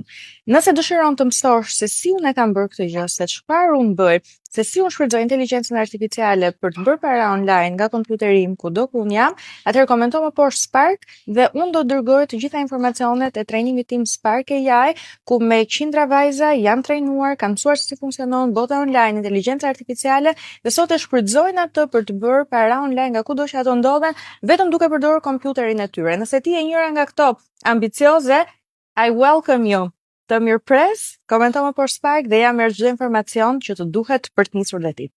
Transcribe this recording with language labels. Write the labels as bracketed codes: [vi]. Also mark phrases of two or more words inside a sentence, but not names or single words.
[sq] Nëse dëshiron të mësosh se si unë e kam bërë këtë gjë, se çfarë unë bëj, se si unë shfrytëzoj inteligjencën artificiale për të bërë para online nga kompjuteri im kudo ku unë jam, atëherë komento më poshtë Spark dhe unë do dërgoj të gjitha informacionet e trajnimit tim Spark AI, ku me qindra vajza jam trajnuar, kam mësuar se si funksionon bota online, inteligjenca artificiale dhe sot e shfrytëzojnë atë për të bërë para online nga kudo që ato ndodhen, vetëm duke përdorur kompjuterin e tyre. Nëse ti je njëra nga këto ambicioze, [en] I welcome you. [sq] Të mirëpres, komento më poshtë Spark dhe ja merr çdo informacion që të duhet për të nisur dhe ti.